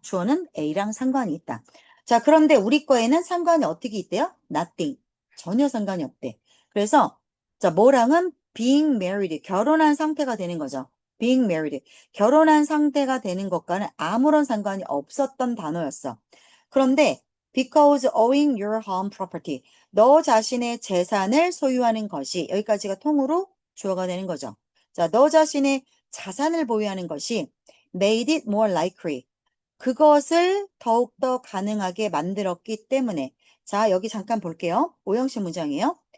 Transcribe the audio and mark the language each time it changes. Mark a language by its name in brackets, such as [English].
[Korean] 주어는 A랑 상관이 있다. 자, 그런데 우리 거에는 상관이 어떻게 있대요? Nothing. 전혀 상관이 없대. 그래서 자, 뭐랑은 being married. 결혼한 상태가 되는 거죠. [English] being married. [Korean] 결혼한 상태가 되는 것과는 아무런 상관이 없었던 단어였어. [English] 그런데 because owing your home property. [Korean] 너 자신의 재산을 소유하는 것이 여기까지가 통으로 주어가 되는 거죠. 자, 너 자신의 자산을 보유하는 것이 [English] made it more likely. [Korean] 그것을 더욱더 가능하게 만들었기 때문에 자, 여기 잠깐 볼게요. 오형식 문장이에요.